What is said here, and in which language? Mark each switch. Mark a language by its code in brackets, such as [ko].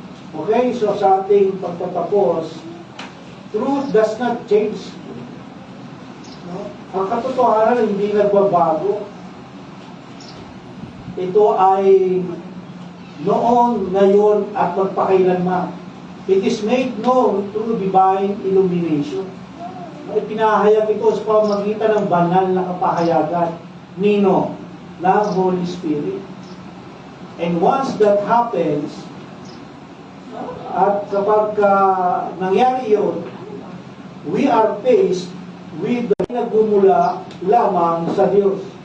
[en] Okay, so [tl] sa ating pagtatapos, [en] truth does not change. No? [tl] Ang katotohanan hindi nagbabago. Ito ay noon, ngayon, at magpakailanman. [en] It is made known through divine illumination. [tl] Ipinahayag ito sa pamamagitan ng banal na kapahayagan. Nino? Ng [en] Holy Spirit. And once that happens, [tl] at kapag nangyari yun, [en] we are faced with the [tl] nagmumula lamang sa Diyos.